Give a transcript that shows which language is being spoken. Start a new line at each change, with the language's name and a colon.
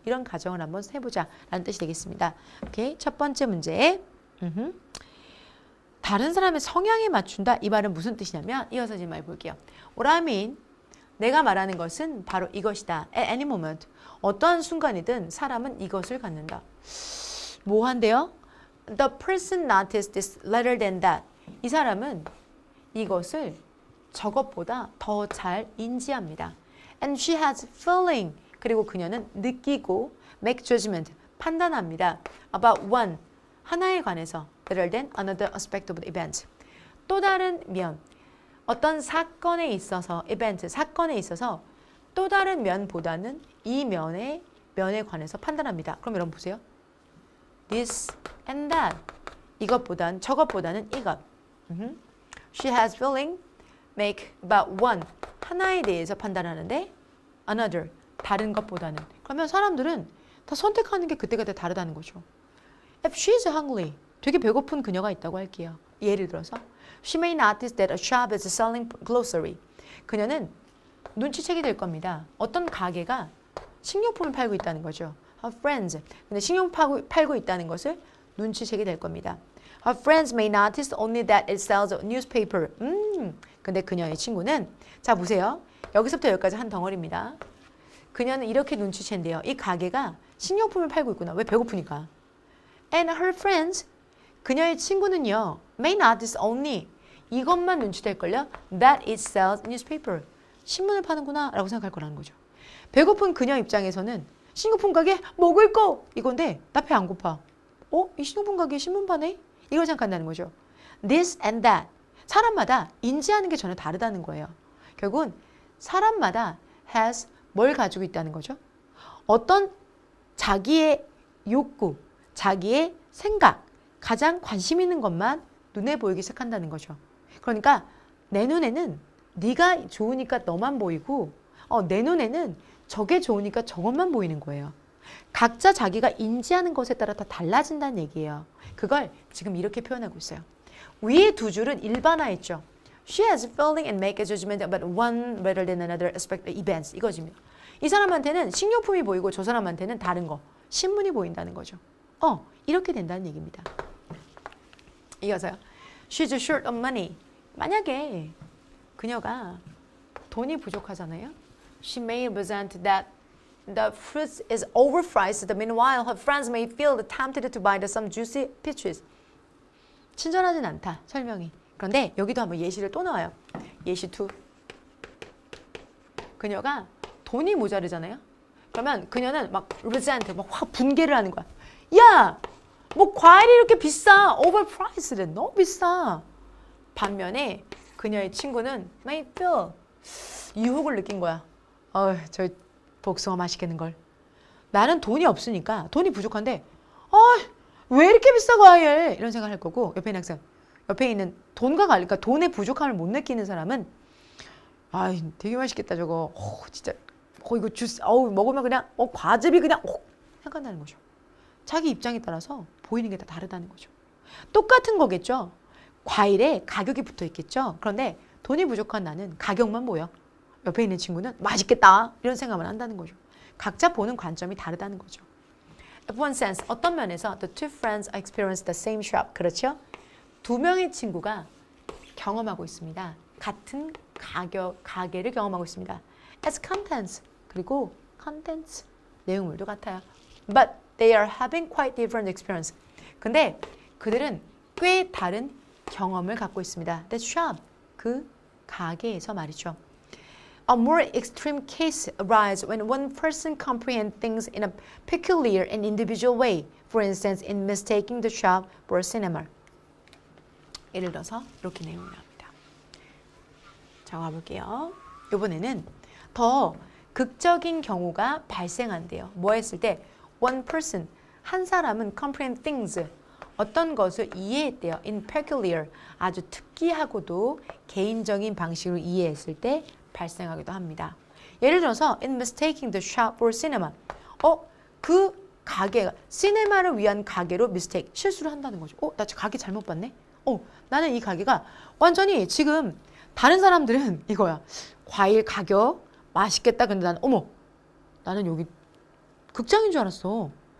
Korean: 이런 가정을 한번 해보자. 라는 뜻이 되겠습니다. 오케이. 첫 번째 문제. 다른 사람의 성향에 맞춘다. 이 말은 무슨 뜻이냐면 이어서 이 말 볼게요.
English: What I mean,
Korean: 내가 말하는 것은 바로 이것이다.
English: At any moment.
Korean: 어떠한 순간이든 사람은 이것을 갖는다. 뭐 한대요?
English: The person noticed this rather than that.
Korean: 이 사람은 이것을 저것보다 더 잘 인지합니다.
English: And she has feeling.
Korean: 그리고 그녀는 느끼고
English: make judgment.
Korean: 판단합니다.
English: About one.
Korean: 하나에 관해서.
English: Rather than another aspect of the event.
Korean: 또 다른 면. 어떤 사건에 있어서 event. 사건에 있어서 또 다른 면보다는 이 면에 면에 관해서 판단합니다. 그럼 여러분 보세요.
English: This and that.
Korean: 이것보단 저것보다는 이것.
English: She has feeling, make about one.
Korean: 하나에 대해서 판단하는데 another. 다른 것보다는. 그러면 사람들은 다 선택하는 게 그때그때 다르다는 거죠.
English: If she's hungry.
Korean: 되게 배고픈 그녀가 있다고 할게요. 예를 들어서
English: She may notice that a shop is selling grocery.
Korean: 그녀는 눈치채게 될 겁니다. 어떤 가게가 식료품을 팔고 있다는 거죠.
English: Her friends.
Korean: 근데 식료품 팔고 있다는 것을 눈치채게 될 겁니다.
English: Her friends may notice only that it sells a newspaper.
Korean: 근데 그녀의 친구는 자 보세요. 여기서부터 여기까지 한 덩어리입니다. 그녀는 이렇게 눈치챈대요. 이 가게가 식료품을 팔고 있구나. 왜? 배고프니까.
English: And her friends.
Korean: 그녀의 친구는요.
English: May notice only.
Korean: 이것만 눈치챌걸요.
English: That it sells newspaper.
Korean: 신문을 파는구나 라고 생각할 거라는 거죠. 배고픈 그녀 입장에서는 식료품 가게 먹을 거 이건데 나 배 안 고파. 이 식료품 가게에 신문 파네? 이걸 생각한다는 거죠.
English: This and that.
Korean: 사람마다 인지하는 게 전혀 다르다는 거예요. 결국은 사람마다 has 뭘 가지고 있다는 거죠. 어떤 자기의 욕구, 자기의 생각, 가장 관심 있는 것만 눈에 보이기 시작한다는 거죠. 그러니까 내 눈에는 네가 좋으니까 너만 보이고 내 눈에는 저게 좋으니까 저것만 보이는 거예요. 각자 자기가 인지하는 것에 따라 다 달라진다는 얘기예요. 그걸 지금 이렇게 표현하고 있어요. 위에 두 줄은 일반화했죠.
English: She has feeling and make a judgment about one rather than another aspect of events.
Korean: 이거지요. 이 사람한테는 식료품이 보이고 저 사람한테는 다른 거, 신문이 보인다는 거죠. 이렇게 된다는 얘기입니다. 이어서요.
English: She's short of money.
Korean: 만약에 그녀가 돈이 부족하잖아요.
English: She may resent that the fruit is overpriced. Meanwhile, her friends may feel tempted to buy some juicy peaches.
Korean: 친절하진 않다. 설명이. 그런데 여기도 한번 예시를 또 나와요. 예시 2. 그녀가 돈이 모자르잖아요. 그러면 그녀는 막 resent, 막 확 분개를 하는 거야. 야! 뭐 과일이 이렇게 비싸. overpriced. 너무 비싸. 반면에 그녀의 친구는
English: may feel
Korean: 유혹을 느낀 거야. 저 복숭아 맛있겠는걸. 나는 돈이 없으니까 돈이 부족한데 왜 이렇게 비싸 과일 이런 생각을 할 거고 옆에 있는 학생 옆에 있는 돈과 관련 그러니까 돈의 부족함을 못 느끼는 사람은 되게 맛있겠다 저거 진짜 이거 주스 먹으면 그냥 과즙이 그냥 생각나는 거죠. 자기 입장에 따라서 보이는 게 다 다르다는 거죠. 똑같은 거겠죠. 과일에 가격이 붙어 있겠죠. 그런데 돈이 부족한 나는 가격만 보여. 옆에 있는 친구는 맛있겠다 이런 생각을 한다는 거죠. 각자 보는 관점이 다르다는 거죠.
English: In one sense,
Korean: 어떤 면에서
English: the two friends experience the same shop.
Korean: 그렇죠? 두 명의 친구가 경험하고 있습니다. 같은 가게를 경험하고 있습니다.
English: As contents.
Korean: 그리고 contents. 내용물도 같아요.
English: But they are having quite different experience.
Korean: 근데 그들은 꽤 다른 경험을 갖고 있습니다.
English: That shop.
Korean: 그 가게에서 말이죠.
English: A more extreme case arises when one person comprehends things in a peculiar and individual way. For instance, in mistaking the shop for a cinema.
Korean: 예를 들어서 이렇게 내용이 나옵니다. 자, 가볼게요. 이번에는 더 극적인 경우가 발생한대요. 뭐 했을 때
English: one person,
Korean: 한 사람은
English: comprehend things,
Korean: 어떤 것을 이해했대요.
English: In peculiar,
Korean: 아주 특이하고도 개인적인 방식으로 이해했을 때 발생하기도 합니다. 예를 들어서
English: in mistaking the shop for cinema.
Korean: 그 가게가 시네마를 위한 가게로 mistake, 실수를 한다는 거죠. 나 지금 가게 잘못 봤네? 나는 이 가게가 완전히 지금 다른 사람들은 이거야. 과일 가격 맛있겠다. 근데 나는 여기 극장인 줄 알았어.